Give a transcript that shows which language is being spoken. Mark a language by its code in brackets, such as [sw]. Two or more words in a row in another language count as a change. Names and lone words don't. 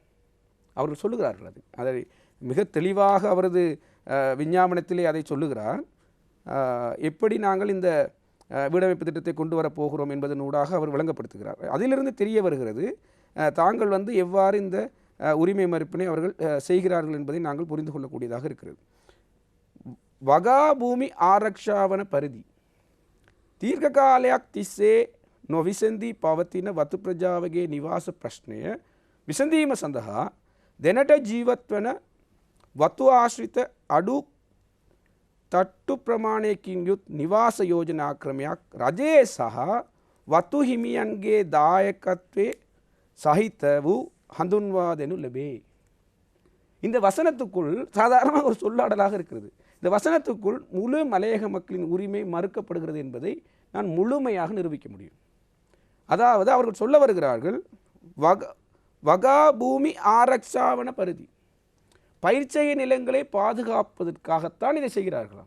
[ta] அவர்கள் சொல்லுகிறார்கள் அதை மிக தெளிவாக அவரது விஞ்ஞாபனத்திலே அதை சொல்லுகிறார். எப்படி நாங்கள் இந்த வீடமைப்பு திட்டத்தை கொண்டு வரப்போகிறோம் என்பதனூடாக அவர் விளங்கப்படுத்துகிறார். அதிலிருந்து தெரிய வருகிறது தாங்கள் எவ்வாறு இந்த உரிமை மறுப்பினை அவர்கள் செய்கிறார்கள் என்பதை நாங்கள் புரிந்து கொள்ளக்கூடியதாக இருக்கிறது. [si] වගා භූමි ආරක්ෂාවන පරිදි දීර්ඝකාලයක් තිස්සේ නොවිසඳී පවතින වතු ප්‍රජාවගේ නිවාස ප්‍රශ්නය විසඳීම සඳහා දෙනට ජීවත් වන වතු ආශ්‍රිත අඩු තට්ටු ප්‍රමාණයකින් යුත් නිවාස යෝජනා ක්‍රමයක් රජයේ සහ වතු හිමියන්ගේ දායකත්වයේ සහිත වූ හඳුන්වා දෙනු ලැබේ. [ta] இந்த வசனத்துக்குள் சாதாரணமாக ஒரு சொல்லாடலாக இருக்கிறது. இந்த வசனத்துக்குள் முழு மலையக மக்களின் உரிமை மறுக்கப்படுகிறது என்பதை நான் முழுமையாக நிரூபிக்க முடியும். அதாவது அவர்கள் சொல்ல வருகிறார்கள், [si] වගා භූමි ආරක්ෂාවන පරිදි, [ta] பயிர்ச்செய்ய நிலங்களை பாதுகாப்பதற்காகத்தான் இதை செய்கிறார்களாம்.